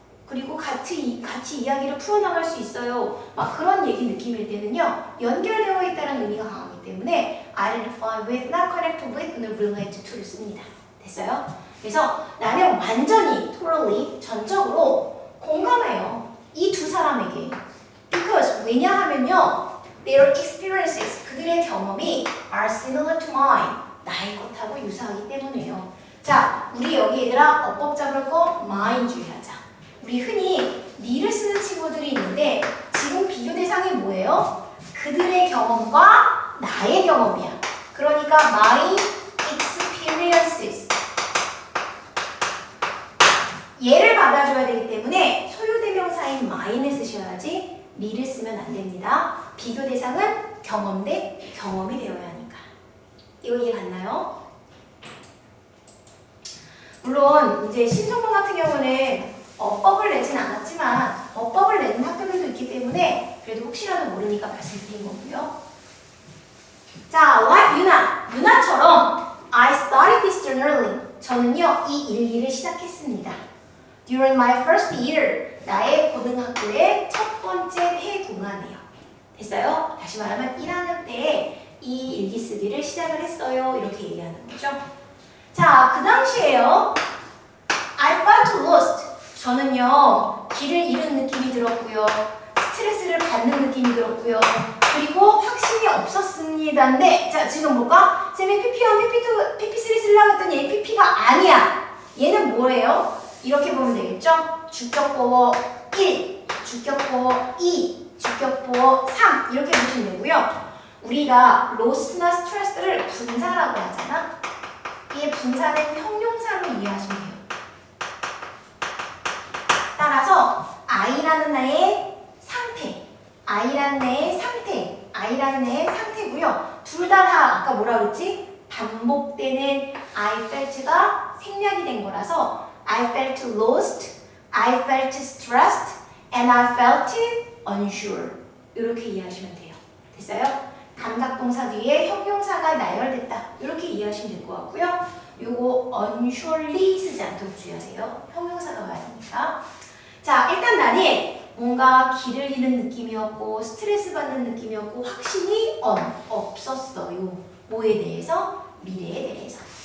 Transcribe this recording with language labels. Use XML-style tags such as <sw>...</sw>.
<ko>그리고 같이 이야기를 풀어나갈 수 있어요. 막 그런 얘기 느낌일 때는요. 연결되어 있다는 의미가 강하기 때문에</ko> <en>identify with, not connect with,</en> <ko>또는 relate to를 씁니다. 됐어요? 그래서 나는 완전히, totally, 전적으로 공감해요. 이 두 사람에게.</ko> <en>Because</en> <ko>왜냐하면요.</ko> <en>Their experiences,</en> <ko>그들의 경험이</ko> <en>are similar to mine.</en> <ko>나의 것하고 유사하기 때문이에요. 자, 우리 여기 얘들아 어법 잡을 거 mine 주의하자. 우리 흔히 니를 쓰는 친구들이 있는데 지금 비교 대상이 뭐예요? 그들의 경험과 나의 경험이야. 그러니까 my experiences. 얘를 받아줘야 되기 때문에 소유대명사인 my를 쓰셔야지 니를 쓰면 안 됩니다. 비교 대상은 경험 대 경험이 되어야 하니까. 이거 이해 갔나요? 물론 이제 신성문 같은 경우는 어법을 내진 않았지만 어법을 내는 학교들도 있기 때문에 그래도 혹시라도 모르니까 말씀드린 거고요. 자, like 유나처럼</ko> <en>I started this journaling.</en> <ko>저는요 이 일기를 시작했습니다.</ko> <en>During my first year,</en> <ko>나의 고등학교의 첫 번째 해 동안에요. 됐어요? 다시 말하면 1학년 때 이 일기 쓰기를 시작을 했어요. 이렇게 얘기하는 거죠. 자, 그 당시에요.</ko> <en>I felt lost.</en> <ko>저는요 길을 잃은 느낌이 들었고요. 스트레스를 받는 느낌이 들었고요. 그리고 확신이 없었습니다인데 자 지금 뭐가? 쌤이 PP1, PP2, PP3 쓰려고 했더니 얘 PP가 아니야. 얘는 뭐예요? 이렇게 보면 되겠죠? 주격보어 1, 주격보어 2, 주격보어 3 이렇게 보시면 되고요. 우리가 로스나 스트레스를 분사라고 하잖아. 이 분사는 형용사로 이해하시면 돼요. 따라서 I라는 애의 상태, I라는 애의 상태, I라는 애의 상태고요. 둘 다 아까 뭐라 그랬지? 반복되는</ko> <en>I felt가</en> <ko>생략이 된 거라서</ko> <en>I felt lost, I felt stressed, and I felt unsure.</en> <ko>이렇게 이해하시면 돼요. 됐어요? 감각동사 뒤에 형용사가 나열됐다. 이렇게 이해하시면 될 것 같고요. 요거 unsurely 쓰지 않도록 주의하세요. 형용사가 와야 되니까. 자, 일단 나는 뭔가 길을 잃는 느낌이었고 스트레스 받는 느낌이었고 확신이 없었어요. 뭐에 대해서? 미래에 대해서.</ko>